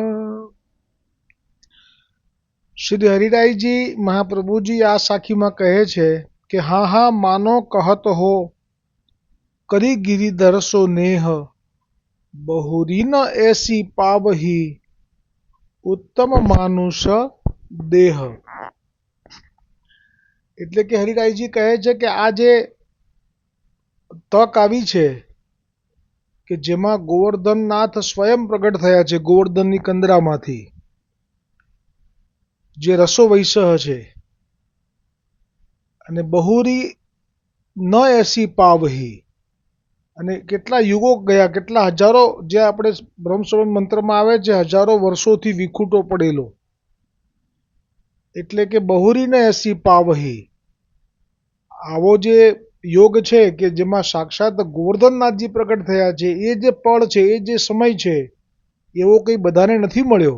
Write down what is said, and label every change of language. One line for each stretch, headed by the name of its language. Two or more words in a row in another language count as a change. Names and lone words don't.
Braj: श्री हरिरायजी महाप्रभुजी
Gujarati: આ સાખીમાં કહે છે કે
Braj: हाँ हाँ मानो कहत हो करी गिरिधर सो नेह बहुरी न ऐसी पावही उत्तम मानुष देह।
Gujarati: એટલે કે હરિરાયજી કહે છે કે આ જે તક આવી છે કે જેમાં ગોવર્ધનનાથ સ્વયં પ્રગટ થયા છે ગોવર્ધનની કંદરામાંથી, જે રસો વૈસહ છે, અને
Braj: बहुरी न ऐसी पावही,
Gujarati: અને કેટલા યુગો ગયા, કેટલા હજારો, જે આપણે બ્રહ્મસંબંધ મંત્રમાં આવે છે હજારો વર્ષોથી વિખૂટો પડેલો, એટલે કે
Braj: बहुरी न ऐसी पावही,
Gujarati: આવો જે યોગ છે કે જેમાં સાક્ષાત ગોવર્ધનનાથજી પ્રગટ થયા છે, એ જે પળ છે, એ જે સમય છે, એવો કંઈ બધાને નથી મળ્યો।